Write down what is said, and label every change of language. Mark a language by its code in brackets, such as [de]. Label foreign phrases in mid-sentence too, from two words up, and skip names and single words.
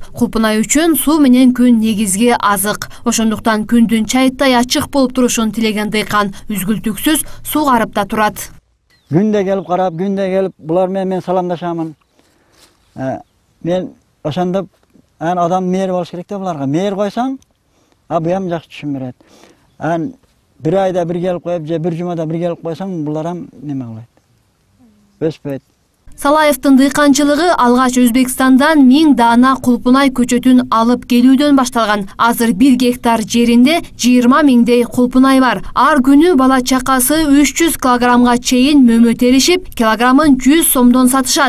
[ky] Кулпунай үчүн суу менен күн негизги азык. Ошондуктан күндүн чайыттай ачык болуп турушун тилеген дыйкан үзгүлтүксүз суу карып да турат. Күндө келип карап, күндө келип булар менен мен саламдашамын. Мен ошондоп адам мээр болуш керек да буларга. Мээр койсоң, буям жакшы түшүн берет. Бир айда бир келип коюп, бир жумада бир келип койсом буларам неме кылат? Өспөйт. Салаевдин дыйканчылыгы алгач Өзбекстандан 1000 даана кулпунай көчөтүн алып келүүдөн башталган. Азыр 1 гектар жеринде 20 миңдей кулпунай бар. Ар күнү бала чакасы 300 килограммга чейин мөмө теришип, килограммын 100 сомдон сатышат.